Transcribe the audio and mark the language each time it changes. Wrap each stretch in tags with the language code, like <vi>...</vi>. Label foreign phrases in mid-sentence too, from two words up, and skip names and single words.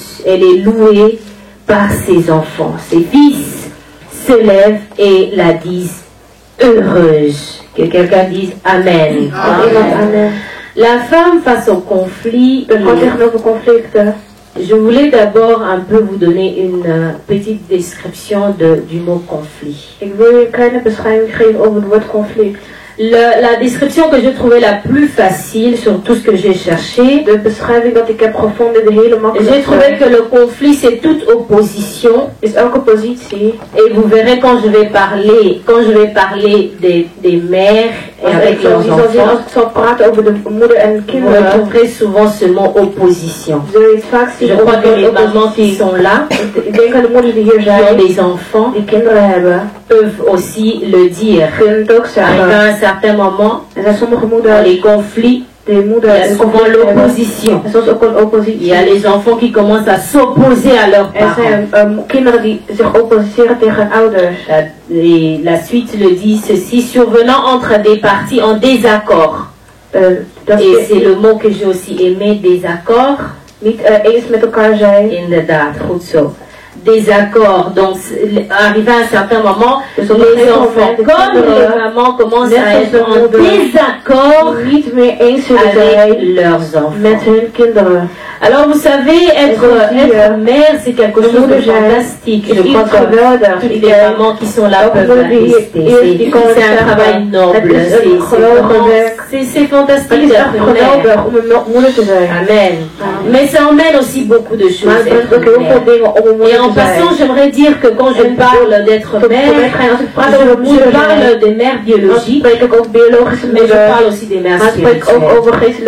<fr>Elle est louée par ses enfants. Ses fils se lèvent et la disent heureuse. Que quelqu'un dise Amen. Amen. La femme face au conflit. Je voulais d'abord un peu vous donner une petite description du mot conflit.</fr> <nl>Ik wil je een kleine beschrijving geven over het woord conflict.</nl> <fr>La description que je trouvais la plus facile sur tout ce que j'ai cherché,</fr> <nl>de beschrijving dat ik heb gevonden, de hele makkelijke.</nl> <fr>J'ai trouvé que le conflit c'est toute opposition.</fr> <nl>Is elke positie.</nl> <fr>Et vous verrez quand je vais parler des mères et avec leurs enfants,</fr> <nl>als ik zal praten over de moeder en kinderen,</nl> <fr>vous retrouverez souvent ce mot opposition. Je crois que les mamans qui sont là,</fr> <nl>ik denk aan de moeders die hier</nl> <fr>qui ont</fr> <nl>zijn,</nl> <fr>des enfants,</fr> <nl>die kinderen hebben,</nl> <fr>peuvent aussi le dire.</fr> <nl>kunnen het ook zeggen.</nl> <fr>À un certain moment,</fr> <nl>Er zijn sommige</nl> <fr>dans</fr> <nl>moeders,</nl> <fr>les conflits,</fr> <nl>die moeder</nl> <fr>il y a souvent l'opposition.</fr> <nl>en soms ook een oppositie.</nl> <fr>Il y a les enfants qui commencent à s'opposer à leurs</fr> <nl>Er</nl> <fr>parents.</fr> <nl>zijn kinderen die zich opposeren tegen ouders.</nl> <fr>Et la suite le dit ceci, survenant entre des parties en désaccord. Et c'est le mot que j'ai aussi aimé, désaccord.</fr> <nl>Niet eens met elkaar zijn. Inderdaad, goed zo.</nl> <fr>Désaccord. Donc, arrivé à un certain moment, les enfants, comme les mamans, commencent à être en désaccord</fr> <nl>Niet meer eens zullen</nl> <fr>avec</fr> <nl>zijn</nl> <fr>leurs enfants.</fr> <nl>met hun kinderen.</nl> <fr>Alors, vous savez, être mère, c'est quelque chose de fantastique. Je crois que toutes les mamans qui sont là peuvent l'attester. C'est un travail noble. C'est fantastique d'être mère. Amen. Mais ça emmène aussi beaucoup de choses. Et en passant, j'aimerais dire que quand je parle d'être mère, je parle des mères biologiques, mais je parle aussi des mères spirituelles.</fr>